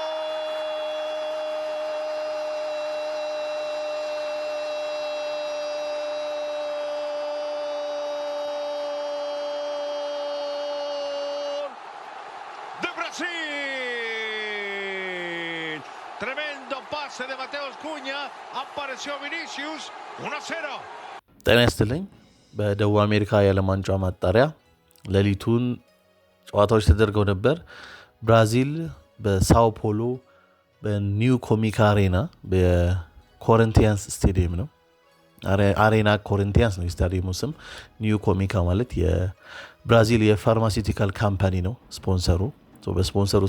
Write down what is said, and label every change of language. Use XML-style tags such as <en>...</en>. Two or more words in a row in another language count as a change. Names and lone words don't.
<es>¡De Brasil! Tremendo pase de Mateus Cunha. Apareció Vinicius. 1-0.</es> <am>ጤና ይስጥልኝ። በደቡብ አሜሪካ የዓለም ዋንጫ ማጣሪያ ሌሊቱን ጨዋታዎች ተደርገው ነበር። ብራዚል በሳኦ ፖሎ በኒው ኮሚካ አሬና በኮሪንቲያንስ ስቴዲየም ነው። አሬና ኮሪንቲያንስ ነው የስታዲየሙ ስም። ኒው ኮሚካ ማለት የብራዚል የፋርማሲውቲካል ካምፓኒ ነው ስፖንሰሩ። በስፖንሰሩ</am>